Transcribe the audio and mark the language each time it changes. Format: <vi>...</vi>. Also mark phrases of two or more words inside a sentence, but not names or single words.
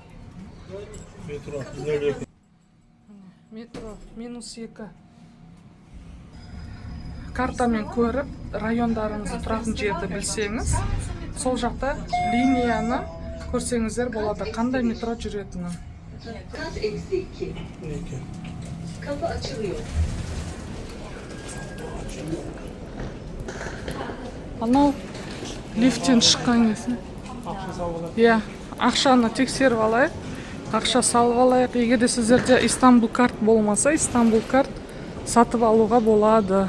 <kk>Метро. Метро -2. Картамен көріп, райондарыңызды тұратын жерді білсеңіз, сол жақта линияны көрсеңіздер болады, қандай метро жүретінін.</kk> <tr>Kat -2. Kapı açılıyor.</tr> <kk>Анау лифттен шыққан кезде. Иә, ақшаны тексеріп алайық, ақша салып алайық. Егер де сіздерде Истанбул карт болмаса, Истанбул карт сатып алуға болады.</kk>